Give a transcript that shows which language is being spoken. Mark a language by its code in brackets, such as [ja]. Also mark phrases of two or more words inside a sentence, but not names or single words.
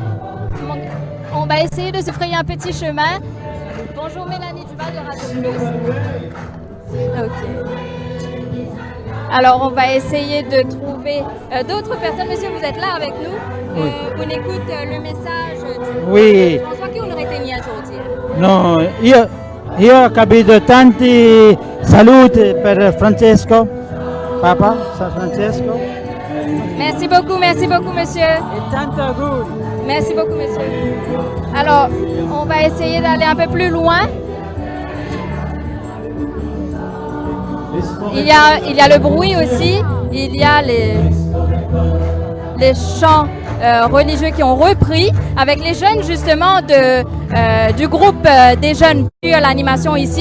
[fr] Bonjour Mélanie Duval de Radio Plus. Ok. Alors on va essayer de trouver d'autres personnes. Monsieur, vous êtes là avec nous. On écoute le message du François che un retenia aujourd'hui. [it] No, io ho capito tanti saluti per Francesco, Papa San Francesco. [fr] Merci beaucoup, monsieur. [it] E tanto auguri. [fr] Merci beaucoup, monsieur. Alors, on va essayer d'aller un peu plus loin. Il y a le bruit aussi, il y a les chants religieux qui ont repris avec les jeunes justement du groupe des jeunes à l'animation ici.